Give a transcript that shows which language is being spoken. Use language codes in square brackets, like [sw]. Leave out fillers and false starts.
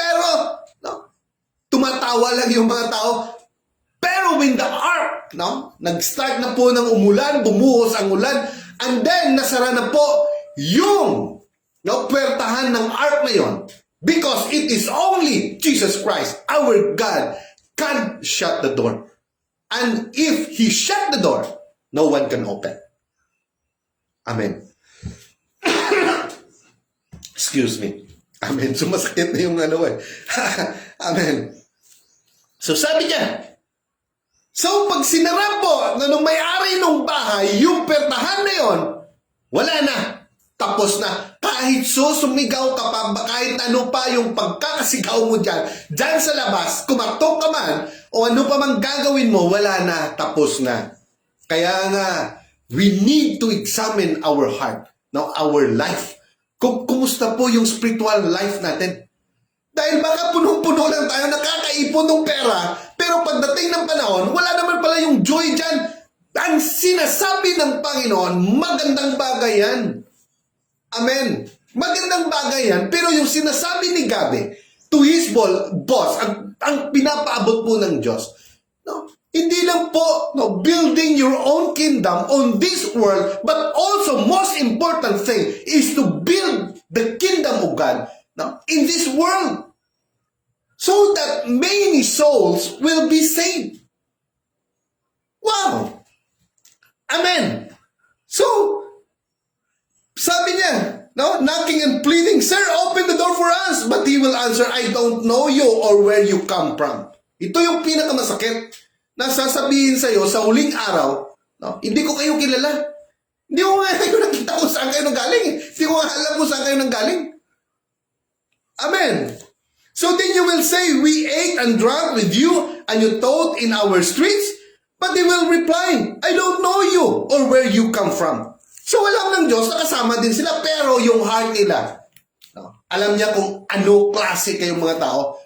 [tl] Pero, tumatawa lang yung mga tao. Pero when the ark, nag-start na po ng umulan, bumuhos ang ulan, and then nasara na po yung puwertahan ng ark na yon. [en] Because it is only Jesus Christ, our God, can shut the door. And if He shut the door, no one can open. Amen. Excuse me. [tl] Amen. Sumasakit na yung Amen. So sabi niya, so pag sinara po na nung may-ari ng bahay, yung pertahan na yon, wala na. Tapos na. Kahit sumigaw ka pa, kahit ano pa yung pagkakasigaw mo dyan sa labas, kumatok ka man, o ano pa man gagawin mo, wala na. Tapos na. Kaya nga, [en] we need to examine our heart, our life. [tl] Kumusta po yung spiritual life natin? Dahil baka punong-puno lang tayo, nakakaipon ng pera, pero pagdating ng panahon, wala naman pala yung joy dyan. Ang sinasabi ng Panginoon, magandang bagay yan. Amen. Magandang bagay yan, pero yung sinasabi ni Gabi [en] to his boss, [tl] ang pinapaabot po ng Diyos, hindi lang po [en] building your own kingdom on this world, but also most important thing is to build the kingdom of God in this world so that many souls will be saved. Wow! Amen! So, [tl] sabi niya, [en] knocking and pleading, Sir, open the door for us. But He will answer, I don't know you or where you come from. [tl] Ito yung pinakamasakit na sasabihin sa'yo sa huling araw, hindi ko kayo kilala. Hindi ko nga kayo nakita kung saan kayo nanggaling. Hindi ko nga alam kung saan kayo nanggaling. Amen. [en] So then you will say, we ate and drank with you and you taught in our streets. But they will reply, I don't know you or where you come from. [tl] So alam ng Diyos, nakasama din sila, pero yung heart nila, alam niya kung ano klase kayong mga tao.